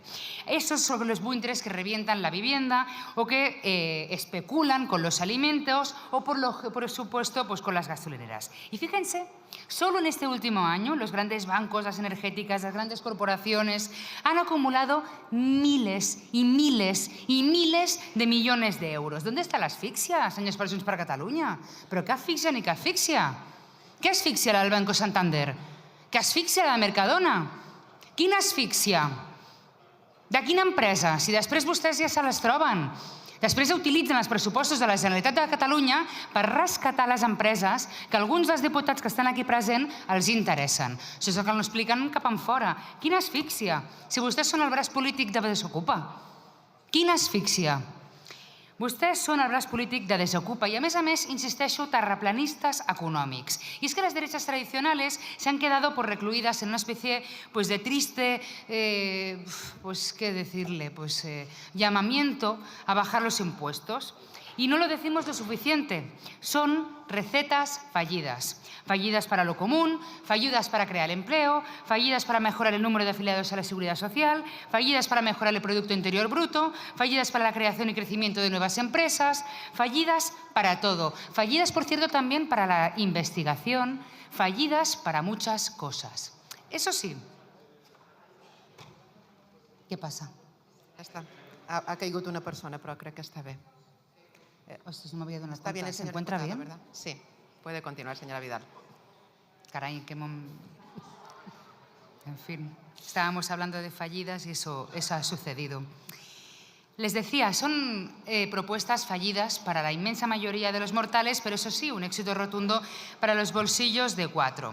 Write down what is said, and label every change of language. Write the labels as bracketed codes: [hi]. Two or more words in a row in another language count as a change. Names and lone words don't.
[es] Esos son los buitres que revientan la vivienda o que especulan con los alimentos o, por supuesto, pues con las gasolineras. Y fíjense, solo en este último año los grandes bancos, las energéticas, las grandes corporaciones han acumulado miles y miles y miles de millones de euros. ¿Dónde está la asfixia, [ca] senyors per Junts per Catalunya? Però què asfixia ni què asfixia? Què asfixiarà el Banco Santander? Què asfixiarà la Mercadona? Quina asfíxia? De quina empresa? Si després vostès ja se les troben. Després utilitzen els pressupostos de la Generalitat de Catalunya per rescatar les empreses que alguns dels diputats que estan aquí presents els interessen. Això és el que no expliquen cap enfora. Quina asfíxia? Si vostès són el braç polític de Desokupa. Quina asfíxia? Vostès són el braç polític de Desokupa y, a més, insisteixo, terraplanistas econòmics. [es] Y es que las derechas tradicionales se han quedado recluidas en una especie de triste, ¿qué decirle? Llamamiento a bajar los impuestos. Y no lo decimos lo suficiente. Son recetas fallidas. Fallidas para lo común, fallidas para crear empleo, fallidas para mejorar el número de afiliados a la Seguridad Social, fallidas para mejorar el Producto Interior Bruto, fallidas para la creación y crecimiento de nuevas empresas, fallidas para todo. Fallidas, por cierto, también para la investigación, fallidas para muchas cosas. Eso sí. ¿Qué pasa? [ca] Ja està. Ha caigut una persona, però crec que està bé. [es] Ostras, no me había dado Está bien el ¿Se señor encuentra diputado, bien? ¿verdad? Sí. Puede continuar, señora Vidal. Caray, qué En fin, estábamos hablando de fallidas y eso ha sucedido. Les decía, son propuestas fallidas para la inmensa mayoría de los mortales, pero eso sí, un éxito rotundo para los bolsillos de 4.